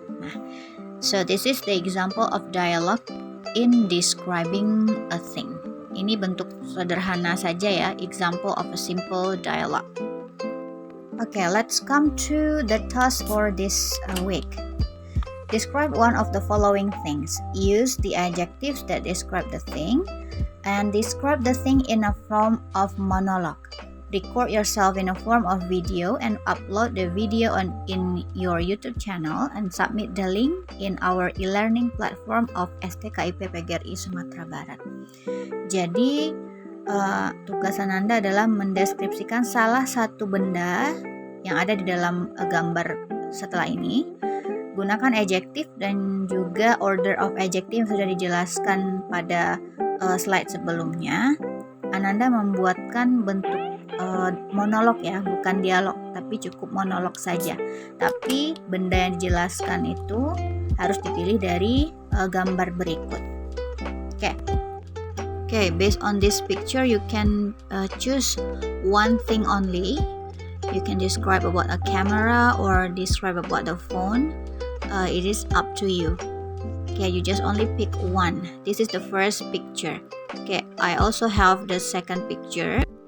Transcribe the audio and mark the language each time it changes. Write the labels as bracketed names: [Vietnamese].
[English] Nah, so this is the example of dialogue in describing a thing. [Indonesian] Ini bentuk sederhana saja ya, [English] example of a simple dialogue. Okay, let's come to the task for this week. Describe one of the following things. Use the adjectives that describe the thing and describe the thing in a form of monologue. Record yourself in a form of video and upload the video in your YouTube channel and submit the link in our e-learning platform of STKIP PGRI Sumatera Barat. [Indonesian] Jadi tugas Ananda adalah mendeskripsikan salah satu benda yang ada di dalam gambar setelah ini. Gunakan adjektif dan juga [English] order of adjective [Indonesian] yang sudah dijelaskan pada slide sebelumnya. Ananda membuatkan bentuk monolog ya, bukan dialog, tapi cukup monolog saja. Tapi benda yang dijelaskan itu harus dipilih dari gambar berikut. [English] Okay, based on this picture, you can choose one thing only. You can describe about a camera or describe about the phone. It is up to you. Okay, you just only pick one. This is the first picture. Okay, I also have the second picture.